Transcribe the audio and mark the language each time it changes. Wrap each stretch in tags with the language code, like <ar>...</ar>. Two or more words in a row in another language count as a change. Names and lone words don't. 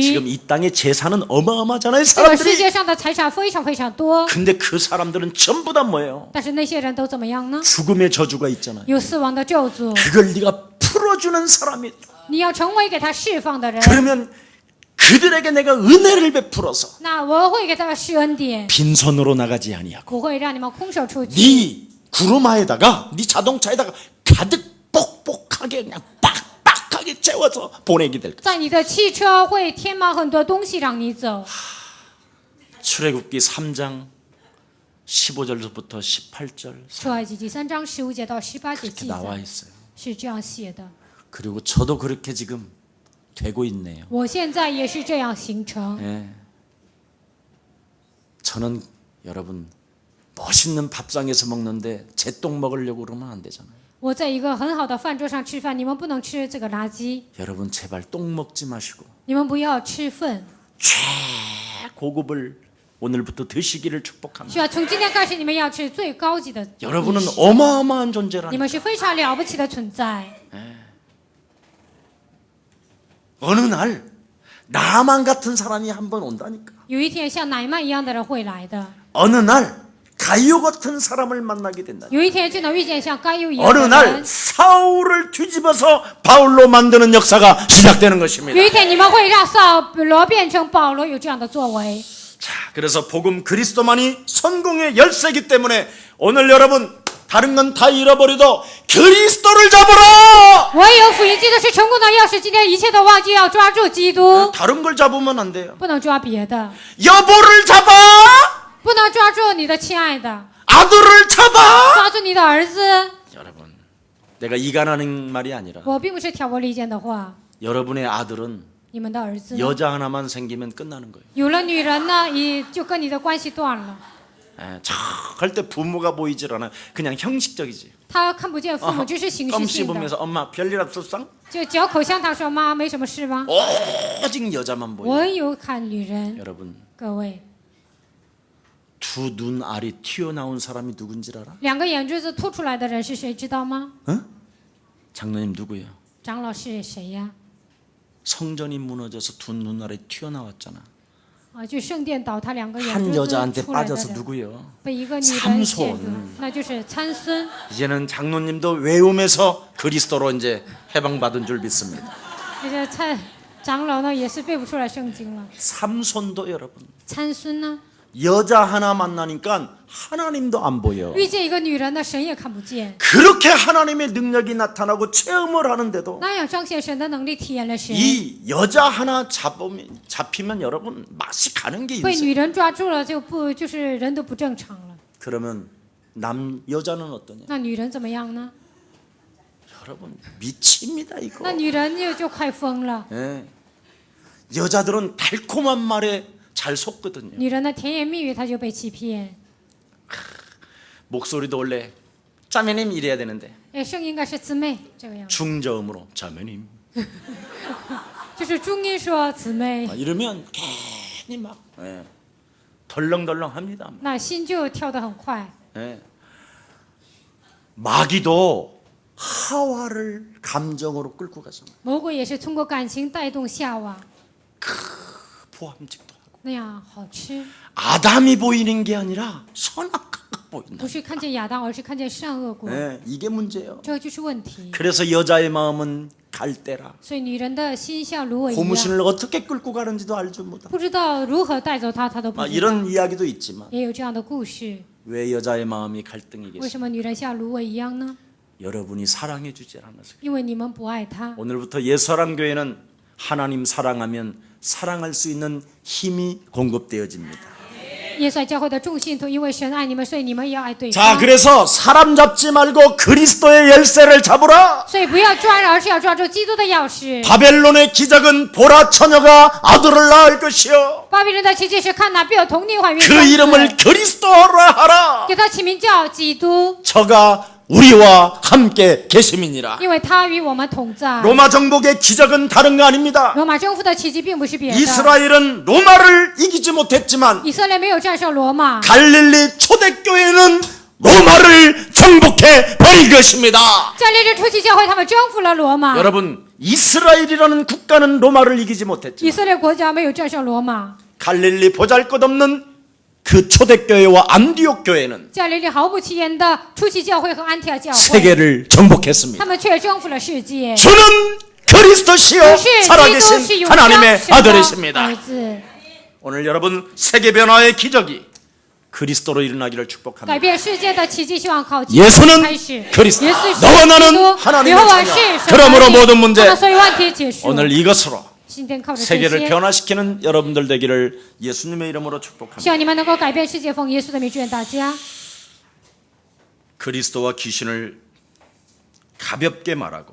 <ko>지금 이 땅의 재산은 어마어마하잖아요,</ko> <zh>这个世</zh> <ko>사람들이.</ko> <zh>界上的财产非常非常多，</zh> <ko>근데 그 사람들은 전부 다 뭐예요?</ko> <zh>但是那些人都怎么样呢？</zh> <ko>죽음의 저주가 있잖아요.</ko> <zh>有死亡的咒诅，</zh> <ko>그걸 네가 풀어주는 사람이.</ko> <zh>你要成为给他释放的人，</zh> <ko>그러면 그들에게 내가 은혜를 베풀어서</ko> <zh>那我会给他施恩典，</zh> <ko>빈손으로 나가지 아니하고</ko> <zh>不会让你们空手出去。</zh> <ko>네 구루마에다가 네 자동차에다가 가득 뻑뻑하게 그냥 빡빡하게 채워서 보내게 될 거예요.</ko> <zh>在你的汽车会填满很多东西让你走。</zh> <ko>출애굽기 3장 15절부터 18절</ko> <zh>出埃及记3章15节到18节</zh> <ko>이렇게</ko> <zh>记</zh> <ko>나와</ko> <zh>载</zh> <ko>있어요.</ko> <zh>是这样写的。</zh> <ko>그리고 저도 그렇게 지금 되고 있네요.</ko> <zh>我现在也是这样形成。</zh> <ko>예. 저는 여러분 멋있는 밥상에서 먹는데 제 똥 먹으려고 그러면 안 되잖아요.</ko> <zh>我在一个很好的饭桌上吃饭，你们不能吃这个垃圾，</zh> <ko>여러분 제발 똥 먹지 마시고</ko> <zh>你们不要吃粪。</zh> <ko>최고급을 오늘부터 드시기를 축복합니다.</ko> <zh>需要从今天开始，你们要吃最高级的饮食。</zh> <ko>여러분은 어마어마한 존재라니.</ko> <zh>你们是非常了不起的存在。</zh> <ko>어느 날 나만 같은 사람이 한번 온다니까.</ko> <zh>有一天，像乃曼一样的人会来的。</zh> <ko>어느 날 가이오 같은 사람을 만나게 된다.</ko> <zh>有一天就能遇见像该有一样</zh> <ko>어느</ko> <zh>的</zh> <ko>날</ko> <zh>人。</zh> <ko>사울을 뒤집어서 바울로 만드는 역사가 시작되는 것입니다.</ko> <zh>有一天，你们会让扫罗变成保罗，有这样的作为。</zh> <ko>자, 그래서 복음 그리스도만이 성공의 열쇠이기 때문에 오늘 여러분 다른 건 다 잃어버려도 그리스도를 잡으라.</ko> <zh>唯有福音基督是成功的钥匙。今天一切都忘记，要抓住基督，</zh> <ko>다른 걸 잡으면 안 돼요.</ko> <zh>不能抓别的，</zh> <ko>여보를 잡아.</ko> <zh>不能抓住你的亲爱的，</zh> <ko>아들을 잡아.</ko> <zh>抓住你的儿子。</zh> <ko>여러분, 내가 이간하는 말이 아니라</ko> <zh>我并不是挑拨离间的话，</zh> <ko>여러분의 아들은</ko> <zh>你们的儿子呢</zh> <ko>여자 하나만 생기면 끝나는 거예요.</ko> <zh>有了女人呢，就跟你的关系断了。</zh> <ko>절대 부모가 보이질 않아. 그냥 형식적이지.</ko> <zh>他看不见父母，只是形式</zh> <ko>껌</ko> <zh>性的。</zh> <ko>씹으면서 엄마 별일 없었어?</ko> <zh>就嚼口香糖说：“妈，没什么事吧</zh> <ko>오직 여자만 ？” 보여.</ko> <zh>我有看女人。</zh> <ko>여러분,</ko> <zh>各位，</zh> <ko>두 눈알이 튀어나온 사람이 누군지 알아?</ko> <zh>两个眼珠子凸出来的人是谁？知道吗？</zh> <ko>장로님 누구예요?</ko> <zh>长老是谁呀？</zh> <ko>성전이 무너져서 두 눈알이 튀어나왔잖아.</ko> <zh>啊，就圣殿倒塌，两个眼</zh> <ko>한</ko> <zh>珠子</zh> <ko>여자한테</ko> <zh>出来的</zh> <ko>빠져서</ko> <zh>人，</zh> <ko>누구예요?</ko> <zh>被一个女人陷入</zh> <ko>삼손 ，</ko> <zh>那就是参孙。</zh> <ko>이제는 장로님도 외움에서 그리스도로 이제 해방받은 줄 믿습니다.</ko> <zh>那个长老呢，也是背不出来圣经了。</zh> <ko>삼손도 여러분</ko> <zh>参孙呢，</zh> <ko>여자 하나 만나니까 하나님도 안 보여.</ko> <zh>遇见一个女人呢，神也看不见。</zh> <ko>그렇게 하나님의 능력이 나타나고 체험을 하는데도</ko> <zh>那样彰显神的能力，体验了神。</zh> <ko>이 여자 하나 잡히면 여러분 맛이 가는 게</ko> <zh>被</zh> <ko>있어요.</ko> <zh>女人抓住了，就是人都不正常了。</zh> <ko>그러면 여자는 어떠냐?</ko> <zh>那女人怎么样呢？</zh> <ko>여러분 미칩니다 이거.</ko> <zh>那女人就快疯了。</zh> <ko>예. 여자들은 달콤한 말에 잘 속거든요.</ko> <zh>女人的甜言蜜语，她就被欺骗。</zh> <ko>목소리도 원래 자매님 이래야 되는데</ko> <zh>哎，声音应该是姊妹这个样子，</zh> <ko>중저음으로 자매님</ko> <zh>就是中音说姊妹，</zh> <ko>이러면 괜히 막 덜렁덜렁합니다.</ko> <zh>那心就跳得很快。</zh> <ko>예. 마귀도 하와를 감정으로 끌고 가잖아.</ko> <zh>魔鬼也是通过感情带动夏娃，</zh> <ko>보암직도 하고</ko> <zh>那样好吃，</zh> <ko>아담이 보이는 게 아니라 선악과가 보인다.</ko> <zh>不是看见亚当，而是看见善恶果，</zh> <ko>이게 문제예요.</ko> <zh>这就是问题。</zh> <ko>그래서 여자의 마음은 갈대라.</ko> <zh>所以女人的心像芦苇一样，</zh> <ko>고무신을 어떻게 끌고 가는지도 알지 못하고</ko> <zh>不知道如何带走她，她都不知道。</zh> <ko>이런 이야기도 있지만</ko> <zh>也有这样的故事，</zh> <ko>왜 여자의 마음이</ko> <zh>为</zh> <ko>갈등이겠어요?</ko> <zh>什么女人像芦苇一样呢？</zh> <ko>여러분이 사랑해 주지 않아서.</ko> <zh>因为你们不爱她。</zh> <ko>오늘부터 예사랑교회는 하나님 사랑하면 사랑할 수 있는 힘이 공급되어집니다.</ko> <zh>耶稣教会的众信徒，因为神爱你们，所以你们也要爱对</zh> <ko>자,</ko> <zh>方。</zh> <ko>그래서 사람 잡지 말고 그리스도의 열쇠를 잡으라.</ko> <zh>所以不要抓人，而是要抓住基督的钥匙。</zh> <ko>바벨론의 기적은 보라 처녀가 아들을 낳을 것이요.</ko> <zh>巴比伦的奇迹是看哪必有童女怀孕</zh> <ko>그</ko> <zh>生子，</zh> <ko>이름을 그리스도로 하라.</ko> <zh>给他起名叫基督，</zh> <ko>저가 우리와 함께 계심이니라.</ko> <zh>因为他与我们同在。</zh> <ko>로마 정복의 기적은 다른 거 아닙니다.</ko> <zh>罗马征服的奇迹并不是别的，</zh> <ko>이스라엘은 로마를 이기지 못했지만</ko> <zh>以色列没有战胜罗马，</zh> <ko>갈릴리 초대교회는 로마를 정복해 버린 것입니다.</ko> <zh>在列支初期教会，他们征服了罗马。</zh> <ko>여러분, 이스라엘이라는 국가는 로마를 이기지</ko> <zh>以</zh> <ko>못했지만</ko> <zh>色列国家没有战胜罗马，</zh> <ko>갈릴리 보잘것없는 그 초대교회와 안디옥 교회는</ko> <zh>加利利毫不起眼的初期教会和安提阿教会，</zh> <ko>세계를 정복했습니다.</ko> <zh>他们却征服了世界。</zh> <ko>주는 그리스도시요</ko> <zh>可是基督是</zh> <ko>살아계신</ko> <zh>永</zh> <ko>하나님의</ko> <zh>生的</zh> <ko>아들이십니다.</ko> <zh>儿子。</zh> <ko>오늘 여러분 세계 변화의 기적이 그리스도로 일어나기를 축복합니다.</ko> <zh>改变世界的奇迹，希望靠基督</zh> <ko>예수는</ko> <zh>开始。</zh> <ko>그리스도,</ko> <zh>耶稣是</zh> <ko>너와</ko> <zh>基</zh> <ko>나는</ko> <zh>督，</zh> <ko>하나님의</ko> <zh>耶和华是</zh> <ko>자녀.</ko> <zh>神的</zh> <ko>그러므로</ko> <zh>儿</zh> <ko>모든</ko> <zh>子，</zh> <ko>문제</ko> <zh>那么所有问题结束。</zh> <ko>오늘 이것으로</ko> <zh>今天靠着这</zh> <ko>세계를</ko> <zh>些，</zh> <ko>변화시키는 여러분들 되기를 예수님의 이름으로 축복합니다.</ko> <zh>希望你们能够改变世界，奉耶稣的名祝愿大家。</zh> <ko>그리스도와 귀신을 가볍게 말하고</ko>